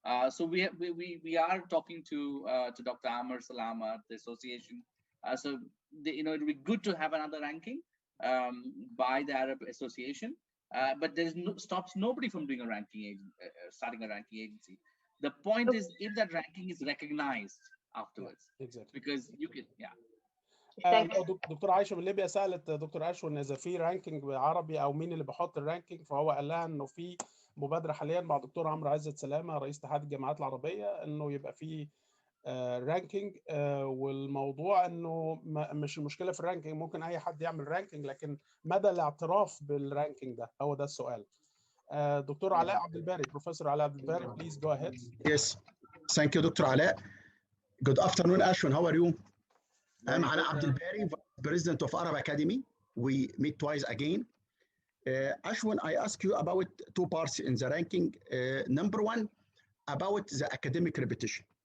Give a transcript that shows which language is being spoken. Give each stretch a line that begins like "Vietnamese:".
English: So we are talking to Dr. Amr Salama, the association. So it would be good to have another ranking by the Arab Association, but stops nobody from doing a ranking starting a ranking agency. The point is if that ranking is recognized afterwards. Yeah, exactly. Because you can, yeah.
Arabic: دكتور عايشه من ليبيا سالت دكتور اشون اذا في رانكينج عربي او مين اللي بيحط الرانكينج، فهو قال لها انه في مبادره حاليا مع دكتور عمرو عزت سلامه رئيس اتحاد الجامعات العربيه انه يبقى في رانكينج، والموضوع انه مش المشكله في الرانكينج، ممكن اي حد يعمل رانكينج، لكن مدى الاعتراف بالرانكينج ده هو ده السؤال. دكتور علاء عبد الباري، بروفيسور علاء عبد الباري،
English: please go ahead. Yes, thank you, Dr. علاء. Good afternoon, Ashwin. How are you? I'm Alaa Abdel Bari, President of Arab Academy. We meet twice again. Ashwin, I ask you about two parts in the ranking. Number one, about the academic repetition.